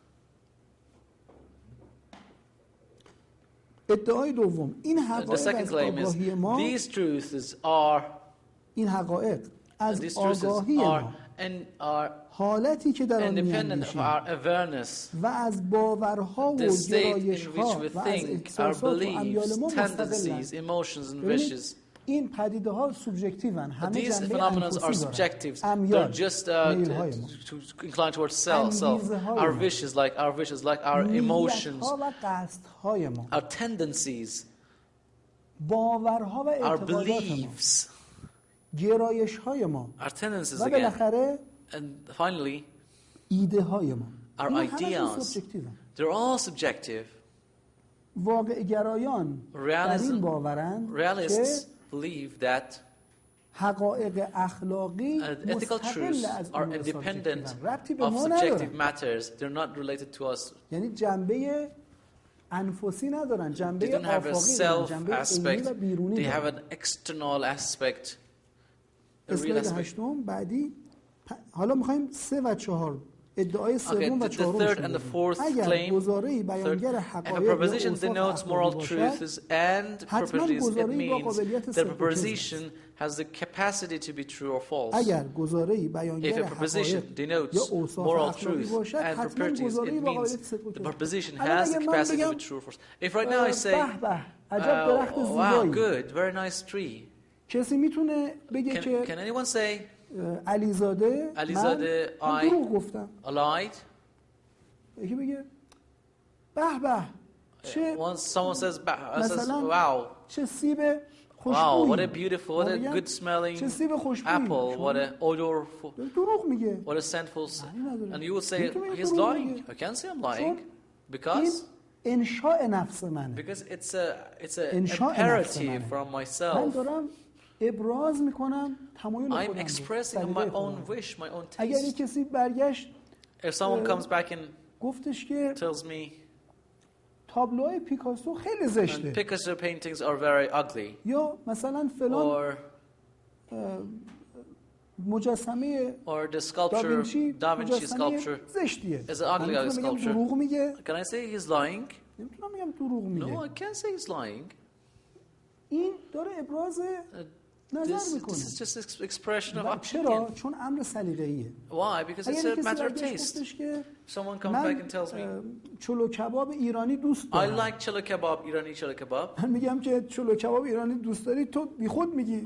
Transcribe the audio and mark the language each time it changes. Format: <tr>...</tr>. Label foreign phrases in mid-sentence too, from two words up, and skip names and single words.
<fa>ادعای دوم این حقایق از آگاهی ما این حقایق از آگاهی ما حالتی که در آن می‌اندیشیم و از باورها و گرایش‌ها و از احساسات و امیال ما مستقلند. این پدیده ها سوبژکتیوان همه جنبه انفسی دارن. امیال میل‌های ما</fa> <en>inclined towards self, our wishes, like our emotions, our tendencies,</en> <fa>باورها و اعتقادات ما گرایش‌های ما</fa> <en>our tendencies</en> <fa>و بالاخره</fa> <en>and finally</en> <fa>ایده‌های ما</fa> <en>our ideas. They're all subjective.</en> <fa>واقع گرایان در این باورند که</fa> <en>believe that</en> <fa>حقایق اخلاقی</fa> <en>ethical truths are independent of subjective matters. They're not related to us.</en> <fa>یعنی جنبه انفسی ندارن، جنبه آفاقی دارن، جنبه عینی و بیرونی دارن.</fa> <en>They have an external aspect.</en> <fa>اسلاید هشتم بعدی. حالا میخوایم 3 و 4 ادعای سوم و چهارم اگر گزاره‌ای بیانگر حقایق یا اوصاف اخلاقی باشد حتما گزاره‌ای با قابلیت صدق و کذب</fa> <en>has the capacity to be true or false.</en> <fa>اگر گزاره‌ای بیانگر حقایق یا اوصاف اخلاقی باشد حتما گزاره‌ای با قابلیت صدق و کذب.</fa> <en>The proposition has the capacity to be true or false. If right now I say,</en> <fa>عجب درخت زیبایی.</fa> <en>Wow, good, very nice tree.</en> <fa>کسی میتونه بگه که</fa> <en>Can anyone say</en> <fa>علیزاده من دروغ گفتم.</fa> <en>Lied.</en> <fa>یکی بگه به به چه</fa> <en>Once someone says</en> <fa>مثلا</fa> <en>wow.</en> <fa>چه سیب خوشبویی.</fa> <en>Wow, what a beautiful, what a good smelling apple, what a odorful.</en> <fa>دروغ میگه.</fa> <en>What a scentful. And you would say he's lying. I can't say I'm lying because</en> <fa>انشاء نفس منه.</fa> <en>Because it's a imperative from myself.</en> <fa>من دارم ابراز میکنم تمایل</fa> <en>I'm expressing my own wish, my own taste.</en> <fa>اگر کسی برگشت</fa> <en>if someone comes back and</en> <fa>گفتش که</fa> <en>tells me</en> <fa>تابلوهای پیکاسو خیلی زشته.</fa> <en>Picasso paintings are very ugly.</en> <fa>یا مثلا فلان مجسمه</fa> <en>or the sculpture Da Vinci sculpture</en> <fa>زشتیه.</fa> <en>is an ugly sculpture.</en> <fa>دروغ میگه.</fa> <en>Can I say he's lying?</en> <fa>نمیتونم بگم دروغ میگه.</fa> <en>No, I can't say he's lying.</en> <fa>این داره ابراز نظر میکنه.</fa> <en>This is just expression of opinion.</en> <fa>چرا؟ چون امر سلیقه‌ایه.</fa> <en>Why? Because it's a matter of taste. Someone comes back and tells me</en> <fa>چلو کباب ایرانی دوست دارم.</fa> <en>I like cholo kebab, Irani cholo kebab.</en> <fa>من میگم که چلو کباب ایرانی دوست داری تو بیخود میگی.</fa>